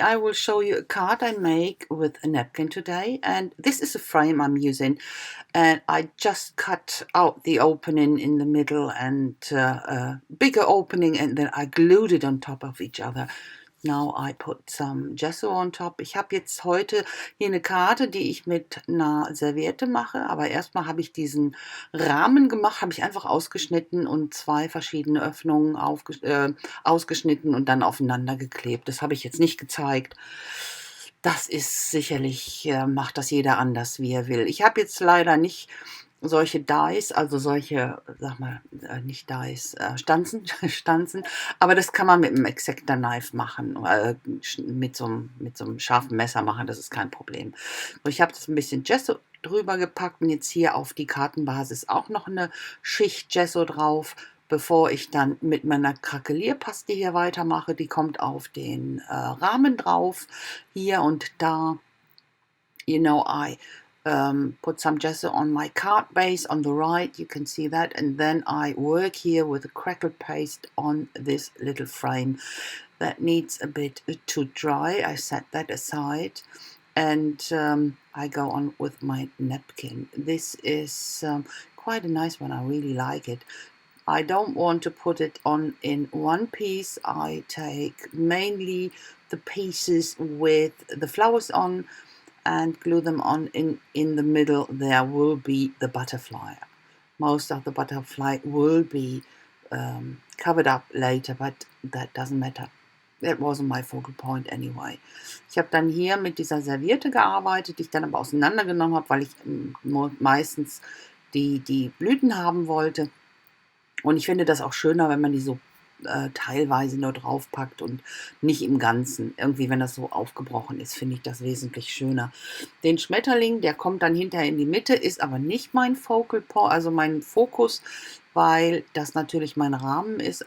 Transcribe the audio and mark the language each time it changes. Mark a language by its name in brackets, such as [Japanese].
[English] I will show you a card I make with a napkin today, and this is a frame I'm using, and I just cut out the opening in the middle and a bigger opening, and then I glued it on top of each other. Now I put some gesso on top. [German] Ich habe jetzt heute hier eine Karte, die ich mit einer Serviette mache, aber erstmal habe ich diesen Rahmen gemacht, habe ich einfach ausgeschnitten und zwei verschiedene Öffnungen ausgeschnitten und dann aufeinander geklebt. Das habe ich jetzt nicht gezeigt. Das ist sicherlich, macht das jeder anders, wie er will. Ich habe jetzt leider nicht solche Dies, also solche, sag mal, nicht Dies, Stanzen, aber das kann man mit einem Exactor Knife machen, mit so einem scharfen Messer machen, das ist kein Problem. So, ich habe das ein bisschen Gesso drüber gepackt und jetzt hier auf die Kartenbasis auch noch eine Schicht Gesso drauf, bevor ich dann mit meiner Krakelierpaste hier weitermache. Die kommt auf den Rahmen drauf, hier und da. [English] I put some gesso on my card base on the right, you can see that, and then I work here with a crackle paste on this little frame that needs a bit to dry. I set that aside, and I go on with my napkin. This is quite a nice one, I really like it. I don't want to put it on in one piece. I take mainly the pieces with the flowers on and glue them on. In the middle there will be the butterfly. Most of the butterfly will be covered up later, but that doesn't matter. That wasn't my focal point anyway. [German] Ich habe dann hier mit dieser Serviette gearbeitet, die ich dann aber auseinandergenommen habe, weil ich meistens die Blüten haben wollte. Und ich finde das auch schöner, wenn man die so teilweise nur draufpackt und nicht im Ganzen. Irgendwie, wenn das so aufgebrochen ist, finde ich das wesentlich schöner. Den Schmetterling, der kommt dann hinterher in die Mitte, ist aber nicht mein Focal Point, also mein Fokus, weil das natürlich mein Rahmen ist.